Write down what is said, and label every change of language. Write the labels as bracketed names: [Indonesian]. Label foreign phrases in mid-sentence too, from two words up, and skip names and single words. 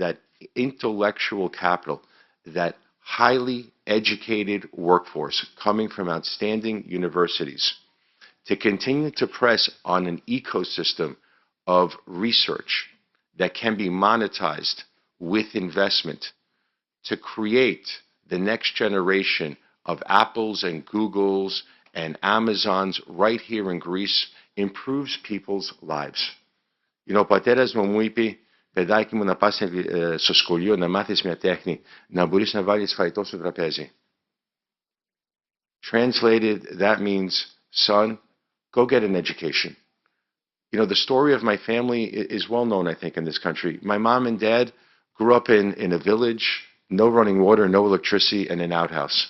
[English] that intellectual capital, that highly educated workforce coming from outstanding universities to continue to press on an ecosystem of research that can be monetized with investment to create the next generation of Apples and Googles and Amazons right here in Greece improves people's lives. [Greek] Ο πατέρας μου είπε, παιδάκι μου, να πας στο σχολείο να μάθεις μια τέχνη, να μπορείς να βάλεις φαγητό στο τραπέζι. [English] Translated, that means, son, go get an education. The story of my family is well known, I think, in this country. My mom and dad grew up in a village no running water, no electricity, and an outhouse.